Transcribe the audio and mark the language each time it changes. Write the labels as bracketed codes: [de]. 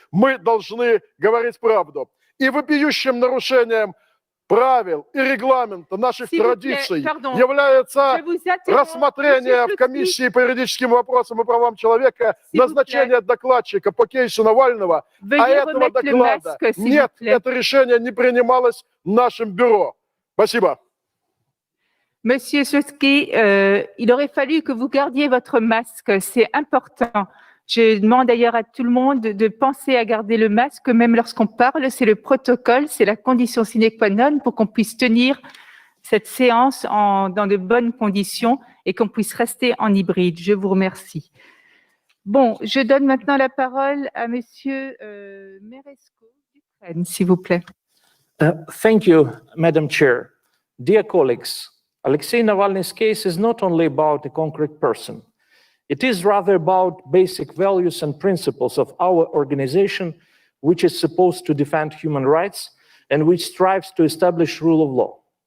[ru] Мы должны говорить правду. И вопиющим нарушением правил и регламента наших традиций является рассмотрение в комиссии по юридическим вопросам и правам человека назначения докладчика по кейсу Навального, а этого доклада нет, это решение не принималось нашим бюро. Спасибо. [fr] Monsieur Slutsky, il aurait fallu que vous gardiez votre masque, c'est important. Je demande d'ailleurs à tout le monde de penser à garder le masque, même lorsqu'on parle. C'est le protocole, c'est la condition sine qua non pour qu'on puisse tenir cette séance dans de bonnes conditions et qu'on puisse rester en hybride. Je vous remercie. Bon, je donne maintenant la parole à Monsieur Meresco d'Ukraine, s'il vous plaît. [en] Thank you, Madam Chair. Dear colleagues, Alexei Navalny's case is not only about a concrete person. It is rather about basic values and principles of our organization, which is supposed to defend human rights and which strives to establish rule of law.